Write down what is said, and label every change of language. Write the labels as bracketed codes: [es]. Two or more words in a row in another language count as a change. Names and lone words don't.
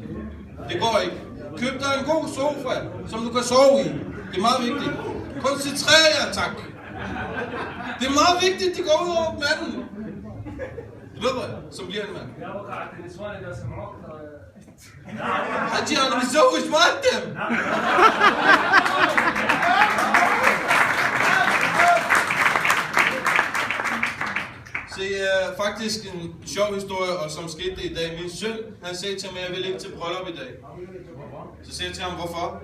[da] Det går ikke. Køb dig en god sofa, som du kan sove i. Det er meget vigtigt. Koncentrer jer, tak. Det er meget vigtigt, de går ud over manden. Du ved hvad? Så bliver en mand. Haji, han er [ar] متزوج مقدم. [da] Det er faktisk en sjov historie, og som skete i dag. Min søn, han sagde til mig, at jeg vil ikke til bryllup i dag. Så sagde jeg til ham, hvorfor?